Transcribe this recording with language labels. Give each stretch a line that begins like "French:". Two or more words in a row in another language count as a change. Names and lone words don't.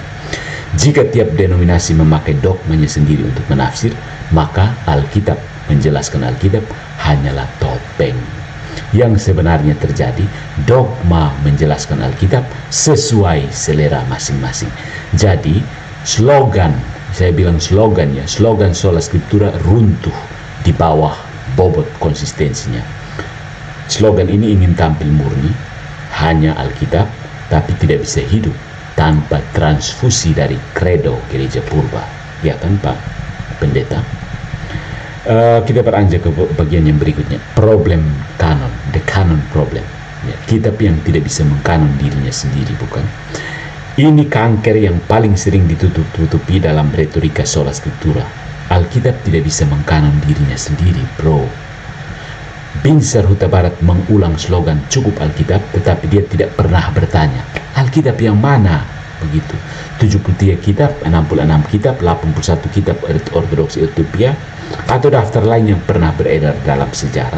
Indonesian: Jika tiap denominasi memakai dogmanya sendiri untuk menafsir, maka Alkitab menjelaskan Alkitab hanyalah topeng. Yang sebenarnya terjadi, dogma menjelaskan Alkitab sesuai selera masing-masing. Jadi slogan, saya bilang slogan ya, slogan
Latin: sola scriptura
Indonesian: runtuh di bawah bobot konsistensinya. Slogan ini ingin tampil murni, hanya Alkitab, tapi tidak bisa hidup tanpa transfusi dari kredo gereja purba. Ya kan Pak Pendeta? Kita beranjak ke bagian yang berikutnya, problem kanon,
English: the canon problem
Indonesian: ya, kitab yang tidak bisa mengkanon dirinya sendiri, bukan? Ini kanker yang paling sering ditutup-tutupi dalam retorika
Latin: sola scriptura.
Indonesian: Alkitab tidak bisa mengkanon dirinya sendiri, bro. Binsar Huta Barat mengulang slogan cukup Alkitab, tetapi dia tidak pernah bertanya, Alkitab yang mana? Begitu. 73 kitab, 66 kitab, 81 kitab ortodoksi Ethiopia, atau daftar lain yang pernah beredar dalam sejarah.